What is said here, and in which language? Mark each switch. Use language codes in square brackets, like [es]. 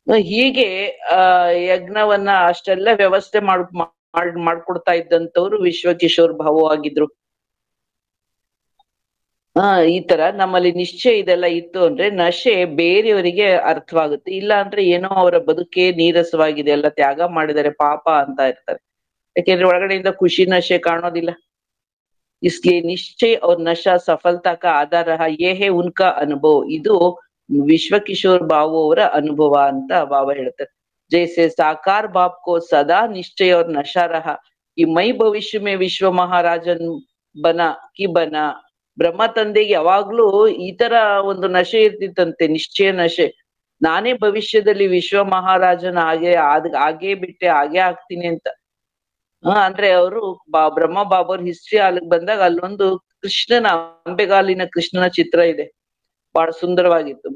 [kn] ಹೀಗೆ ಯಜ್ಞವನ್ನ ಅಷ್ಟೆಲ್ಲ ವ್ಯವಸ್ಥೆ ಮಾಡ್ಕೊಡ್ತಾ ಇದ್ದಂತವ್ರು ವಿಶ್ವಕಿಶೋರ್ ಭಾವು ಆಗಿದ್ರು. ಈ ತರ ನಮ್ಮಲ್ಲಿ ನಿಶ್ಚಯ ಇದೆಲ್ಲ ಇತ್ತು ಅಂದ್ರೆ ನಶೆ ಬೇರೆಯವರಿಗೆ ಅರ್ಥವಾಗುತ್ತೆ. ಇಲ್ಲ ಅಂದ್ರೆ ಏನೋ ಅವರ ಬದುಕೆ ನೀರಸವಾಗಿದೆ, ಎಲ್ಲ ತ್ಯಾಗ ಮಾಡಿದ್ದಾರೆ ಪಾಪ ಅಂತ ಇರ್ತಾರೆ. ಯಾಕೆಂದ್ರೆ ಒಳಗಡೆಯಿಂದ ಖುಷಿ ನಶೆ ಕಾಣೋದಿಲ್ಲ. [hi] इसलिए निश्चय और नशा सफलता का आधार रहा, ये है उनका अनुभव. [kn] ಇದು ವಿಶ್ವಕಿಶೋರ್ ಬಾಬು ಅವರ ಅನುಭವ ಅಂತ ಬಾಬಾ ಹೇಳ್ತಾರೆ. [hi] जैसे साकार बाप को सदा निश्चय और नशा रहा कि मैं भविष्य में विश्व महाराजन बना कि बना. [kn] ಬ್ರಹ್ಮ ತಂದೆಗೆ ಯಾವಾಗ್ಲೂ ಈ ತರ ಒಂದು ನಶೆ ಇರ್ತಿತ್ತಂತೆ, ನಿಶ್ಚಯ ನಶೆ. ನಾನೇ ಭವಿಷ್ಯದಲ್ಲಿ ವಿಶ್ವ ಮಹಾರಾಜನ ಆಗೇ ಬಿಟ್ಟೆ, ಆಗೇ ಆಗ್ತೀನಿ ಅಂತ. ಅಂದ್ರೆ ಅವರು ಬ್ರಹ್ಮ ಬಾಬರ್ ಹಿಸ್ಟ್ರಿ ಹಾಲಿಗೆ ಬಂದಾಗ ಅಲ್ಲೊಂದು ಕೃಷ್ಣನ, ಅಂಬೆಗಾಲಿನ ಕೃಷ್ಣನ ಚಿತ್ರ ಇದೆ, ಬಹಳ ಸುಂದರವಾಗಿತ್ತು.